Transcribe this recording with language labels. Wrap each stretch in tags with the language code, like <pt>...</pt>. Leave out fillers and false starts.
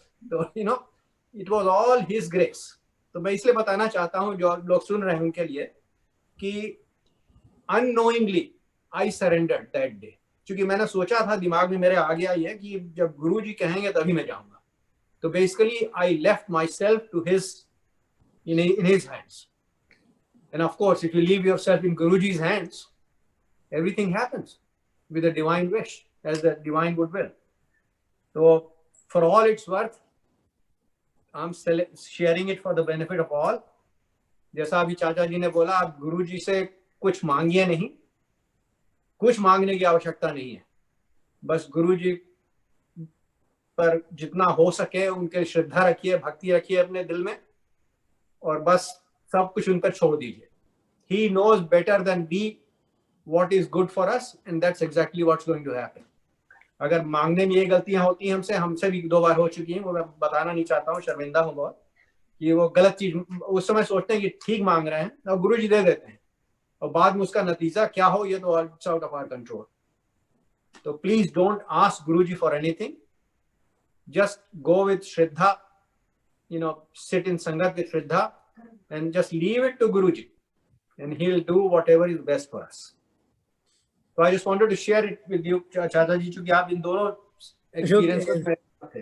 <hi>तो</hi> <en>It was all his grace.</en> <hi>तो मैं इसलिए बताना चाहता हूँ जो लोग सुन रहे हैं उनके लिए कि</hi> <en>Unknowingly I surrendered that day.</en> <hi>क्योंकि मैंने सोचा था, दिमाग में मेरे आ गया ये कि जब गुरुजी कहेंगे तभी मैं जाऊंगा।</hi> <en>तो basically I left myself to his in his hands. And of course, if you leave yourself in Guruji's hands, everything happens with a divine wish, as the divine goodwill. So for all it's worth, I'm sharing it for the benefit of all.</en> <hi>जैसा अभी चाचा जी ने बोला, आप गुरुजी से कुछ मांगिए नहीं, कुछ मांगने की आवश्यकता नहीं है। बस गुरुजी पर जितना हो सके उनके श्रद्धा रखिए, भक्ति रखिए अपने दिल में, और बस सब कुछ उन पर छोड़ दीजिए।</hi> <en>He knows better than we what is good for us, and that's exactly what's going to happen.</en> <hi>अगर मांगने में ये गलतियां होती हैं हमसे भी 2 बार हो चुकी हैं, वो मैं बताना नहीं चाहता हूँ, शर्मिंदा हूँ बहुत, कि वो गलत चीज उस समय सोचते हैं कि ठीक मांग रहे हैं और गुरुजी दे देते हैं, और बाद में उसका नतीजा क्या हो ये तो</hi> <en>Out of our control. तो please don't ask Guruji for anything, just go with shraddha, sit in sangat with Shraddha and just leave it to Guruji, and he'll do whatever is best for us. So I just wanted to share it with you, Chacha ji,</en> <hi>क्योंकि आप इन दोनों experiences में थे।</hi>